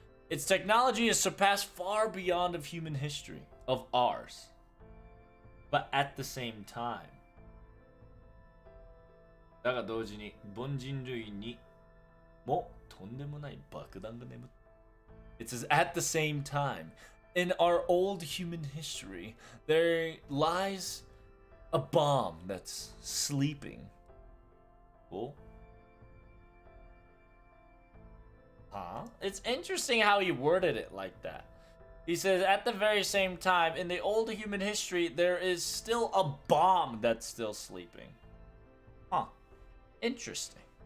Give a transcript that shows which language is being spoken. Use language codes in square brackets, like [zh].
[en] Its technology is surpassed far beyond of human history, of ours. But at the same time, [ja] だが同時に凡人類にもとんでもない爆弾が眠って。 [en] It says at the same time, in our old human history, there lies a bomb that's sleeping. Cool. Huh? It's interesting how he worded it like that. He says, at the very same time, in the old human history, there is still a bomb that's still sleeping. Huh. Interesting.